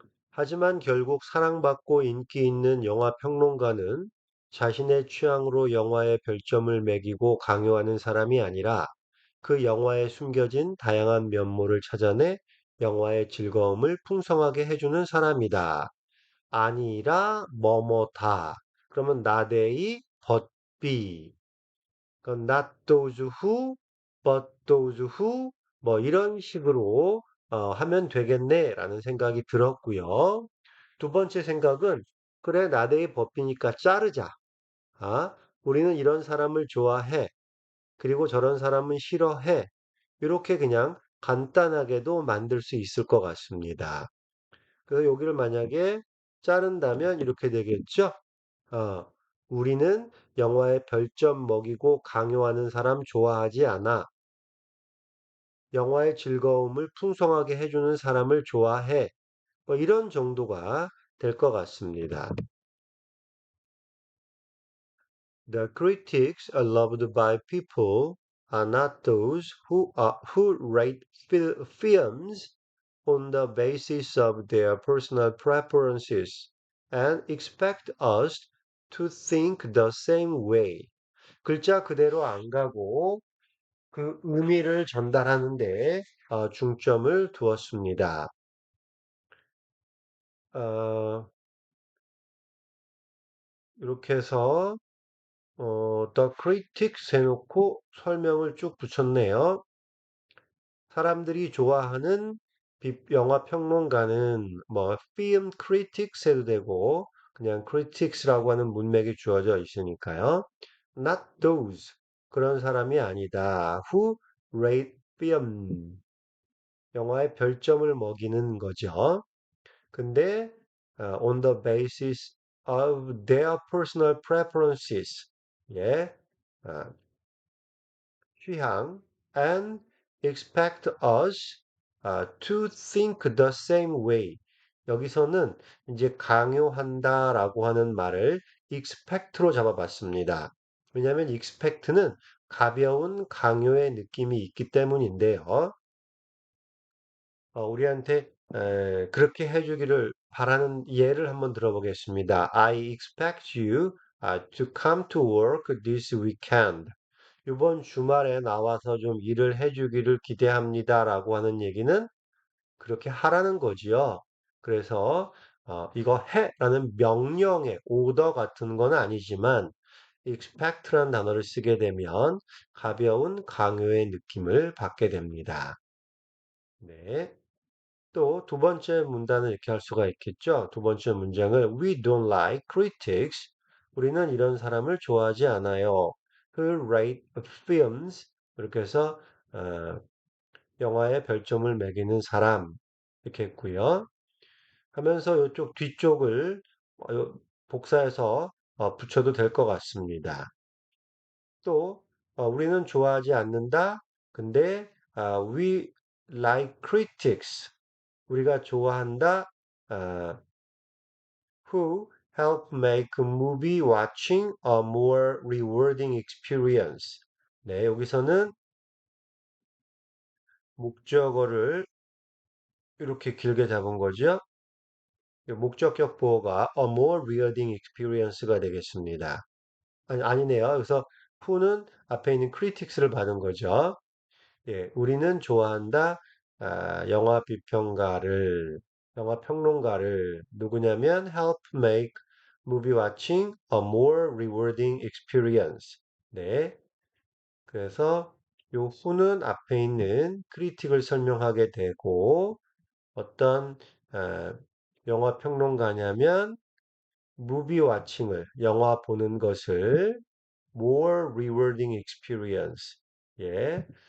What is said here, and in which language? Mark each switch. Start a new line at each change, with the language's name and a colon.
Korean: 하지만 결국 사랑받고 인기 있는 영화 평론가는 자신의 취향으로 영화에 별점을 매기고 강요하는 사람이 아니라 그 영화에 숨겨진 다양한 면모를 찾아내 영화의 즐거움을 풍성하게 해주는 사람이다. 아니라 뭐뭐다. 그러면
English: not A, but B.
Korean: 그건
English: not those who, but those who
Korean: 뭐 이런 식으로 하면 되겠네라는 생각이 들었고요. 두 번째 생각은 그래 not A, but B니까 자르자. 아, 우리는 이런 사람을 좋아해. 그리고 저런 사람은 싫어해. 이렇게 그냥 간단하게도 만들 수 있을 것 같습니다. 그래서 여기를 만약에 자른다면 이렇게 되겠죠? 어, 우리는 영화에 별점 먹이고 강요하는 사람 좋아하지 않아. 영화의 즐거움을 풍성하게 해주는 사람을 좋아해. 뭐 이런 정도가 될 것 같습니다.
English: The critics are loved by people are not those who rate films on the basis of their personal preferences and expect us to think the same way.
Korean: 글자 그대로 안 가고 그 의미를 전달하는 데 중점을 두었습니다. 어, 이렇게 해서
English: The critics
Korean: 해놓고 설명을 쭉 붙였네요. 사람들이 좋아하는 영화 평론가는 뭐 film critics 해도 되고 그냥 critics라고 하는 문맥이 주어져 있으니까요.
English: Not those
Korean: 그런 사람이 아니다.
English: Who rate film
Korean: 영화에 별점을 먹이는 거죠. 근데
English: on the basis of their personal preferences 예, 어,
Korean: 취향
English: and expect us to think the same way.
Korean: 여기서는 이제 강요한다라고 하는 말을 expect로 잡아봤습니다. 왜냐하면 expect는 가벼운 강요의 느낌이 있기 때문인데요. 우리한테 그렇게 해주기를 바라는 예를 한번 들어보겠습니다.
English: I expect you to come to work this weekend.
Korean: 이번 주말에 나와서 좀 일을 해주기를 기대합니다라고 하는 얘기는 그렇게 하라는 거지요. 그래서 이거 해라는 명령의 오더 같은 건 아니지만 expect라는 단어를 쓰게 되면 가벼운 강요의 느낌을 받게 됩니다. 네. 또 두 번째 문단을 이렇게 할 수가 있겠죠. 두 번째 문장을
English: We don't like critics.
Korean: 우리는 이런 사람을 좋아하지 않아요.
English: Who rate films.
Korean: 이렇게 해서 어, 영화에 별점을 매기는 사람 이렇게 했고요. 하면서 이쪽 뒤쪽을 복사해서 붙여도 될 것 같습니다. 또 우리는 좋아하지 않는다. 근데
English: we like critics.
Korean: 우리가 좋아한다.
English: 아, who help make movie watching a more rewarding experience.
Korean: 네, 여기서는 목적어를 이렇게 길게 잡은 거죠. 목적격 보어가
English: a more rewarding experience
Korean: 가 되겠습니다. 아니네요. 그래서 who는 앞에 있는 critics를 받은 거죠. 예, 우리는 좋아한다. 영화 비평가를, 영화 평론가를 누구냐면
English: help make movie watching a more rewarding experience.
Korean: 네, 그래서 요 who는 앞에 있는 critic을 설명하게 되고 어떤 아, 영화 평론가냐면
English: movie watching
Korean: 을 영화 보는 것을
English: more rewarding experience.
Korean: 예.